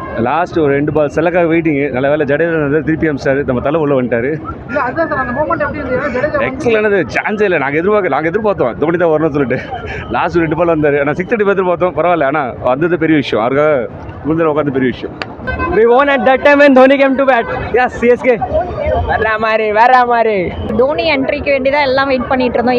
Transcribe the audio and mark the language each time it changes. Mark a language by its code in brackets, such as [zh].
[ta] Last ஒரு 2 பால் செல்லக்காக waiting. நல்ல வேலை ஜடேஜா திருப்பி அமிச்சாரு. நம்ம தலை உள்ள வந்துட்டார். எக்ஸலன்ட். சான்ஸே இல்லை. நாங்கள் எதிர்பார்த்தோம் தோனி தான் வரணும்னு சொல்லிட்டு. லாஸ்ட் 2 பால் வந்தார். ஆனால் 6 அடி எதிர்பார்த்தோம். பரவாயில்ல. ஆனால் வந்தது பெரிய விஷயம். அவருக்காக முந்திர உட்காந்து பெரிய விஷயம். [en] We won at that time when Dhoni came to bat. [ta] Yes, CSK. வேற மாதிரி. தோனி என்ட்ரிக்கு வேண்டிதான் எல்லாம் வெயிட் பண்ணிட்டு இருந்தோம்.